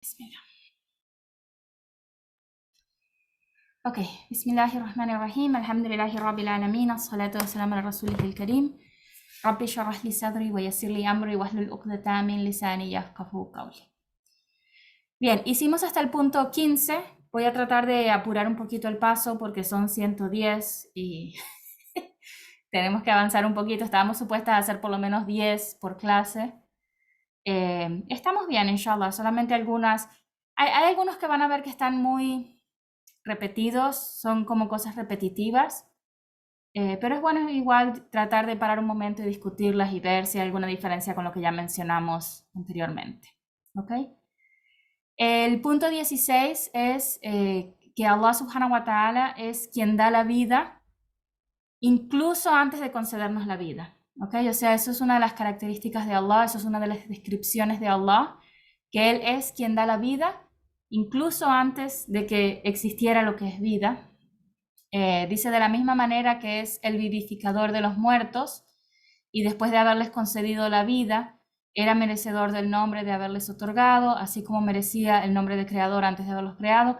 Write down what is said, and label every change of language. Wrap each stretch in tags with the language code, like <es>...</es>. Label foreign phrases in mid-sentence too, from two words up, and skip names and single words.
<ar>Bismillah. Ok, بسم الله الرحمن الرحيم. الحمد لله رب العالمين. الصلاة والسلام على رسوله الكريم. رب اشرح لي صدري ويسر لي أمري واحلل عقدة من لساني يفقهوا قولي.</ar> <es>Bien, hicimos hasta el punto 15. Voy a tratar de apurar un poquito el paso porque son 110 y tenemos que avanzar un poquito. Estábamos supuestas a hacer por lo menos 10 por clase. Estamos bien, inshallah. Solamente algunas... Hay algunos que van a ver que están muy repetidos, son como cosas repetitivas. Pero es bueno igual tratar de parar un momento y discutirlas y ver si hay alguna diferencia con lo que ya mencionamos anteriormente. ¿Ok? El punto 16 es que Allah</es> <ar>سبحانه وتعالى</ar> <es>es quien da la vida incluso antes de concedernos la vida. ¿Ok? O sea, eso es una de las características de Allah, eso es una de las descripciones de Allah, que Él es quien da la vida incluso antes de que existiera lo que es vida. Dice de la misma manera que es el vivificador de los muertos y después de haberles concedido la vida, era merecedor del nombre de haberles otorgado, así como merecía el nombre de creador antes de haberlos creado.</es>